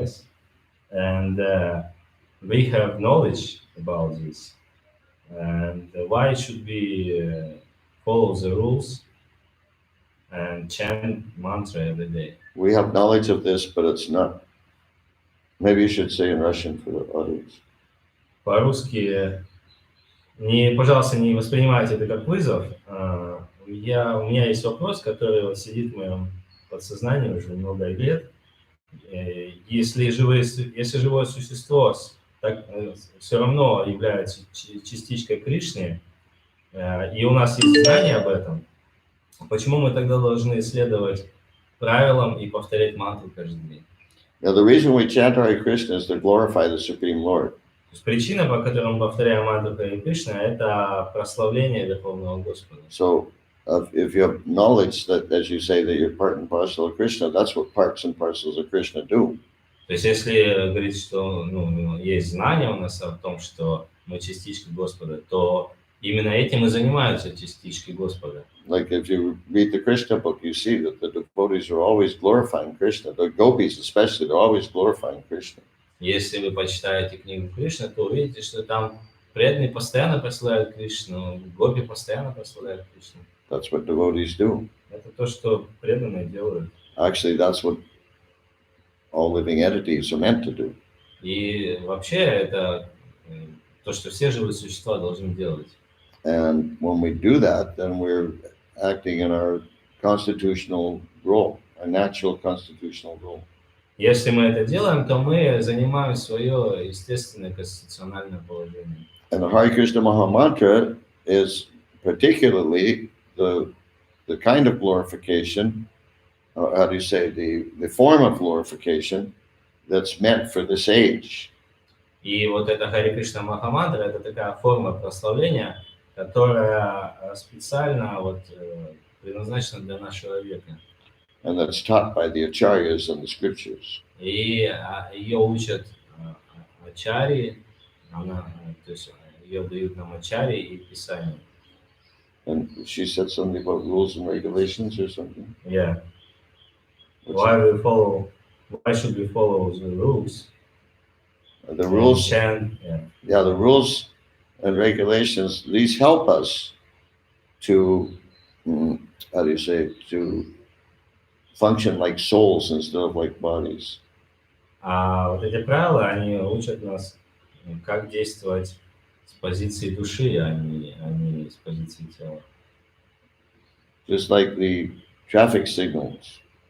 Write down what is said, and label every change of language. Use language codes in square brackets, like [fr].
[en] yes, and we have knowledge about this, and why should we follow the rules and chant mantra every day? We have knowledge of this, but it's not. Maybe you should say in Russian for the audience. [ru] По-русски, пожалуйста, не воспринимайте это как вызов. У меня есть вопрос, который вот сидит в моем подсознании уже много лет. Если живое существо все равно является частичкой Кришны, и у нас есть знание об этом, почему мы тогда должны следовать правилам и повторять мантру каждый день? [en] Now, the reason we chant Hare Krishna is to glorify the Supreme Lord. [ru] То есть причина, по которой мы повторяем мантру Харе Кришна, это прославление Верховного Господа. [en] So, if you have knowledge that, as you say, that you're part and parcel of Krishna, that's what parts and parcels of Krishna do. [ru] То есть, если говорить, что есть знание у нас о том, что мы частички Господа, то именно этим и занимаются частички Господа. [en] Like if you read the Krishna book, you see that the devotees are always glorifying Krishna. The gopis especially, they're always glorifying Krishna. [ru] Если вы почитаете книгу Кришны, то увидите, что там преданные постоянно прославляют Кришну, гопи постоянно прославляют Кришну. [en] That's what devotees do. [ru] Это то, что преданные делают. [en] Actually, that's what all living entities are meant to do. [ru] И вообще это то, что все живые существа должны делать. [en] And when we do that, then we're acting in our constitutional role, our natural constitutional role. [ru] Если мы это делаем, то мы занимаем свое естественное конституциональное положение. [en] And the Hare Krishna Maha Mantra is particularly the kind of glorification, how do you say, the form of glorification that's meant for this age. [ru] И вот эта Харе Кришна Маха Мантра, это такая форма прославления, которая специально предназначена для нашего века. [en] And that's taught by the acharyas and the scriptures. [ru] И ее учат ачарьи, то есть ее дают нам ачарьи и писания. [en] And she said something about rules and regulations or something. Yeah. Why should we follow the rules? The rules, the rules and regulations, these help us to, to function like souls instead of like bodies. [ru] А вот эти правила, они учат нас, как действовать с позиции души, а не с позиции тела. [en] Just like the traffic signals.